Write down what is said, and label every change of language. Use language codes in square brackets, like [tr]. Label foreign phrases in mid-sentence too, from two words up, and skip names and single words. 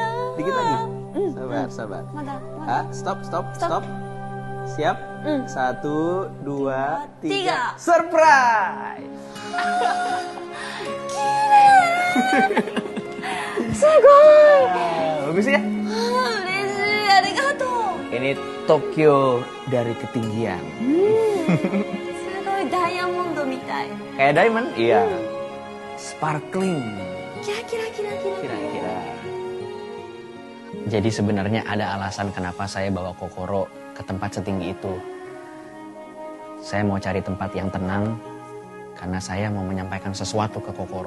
[id] Sabar. Stop. Siap? 1, 2, 3. Surprise! Bagus ya? [ja] 嬉しい、ありがとう。 [id] Ini Tokyo dari ketinggian. [ja] すごいダイヤモンドみたい。 [id] Kayak diamond? Iya. Sparkling. [ja] キラキラキラキラ。 Kira-kira. [id] Jadi sebenarnya ada alasan kenapa saya bawa Kokoro ke tempat setinggi itu. Saya mau cari tempat yang tenang karena saya mau menyampaikan sesuatu ke Kokoro.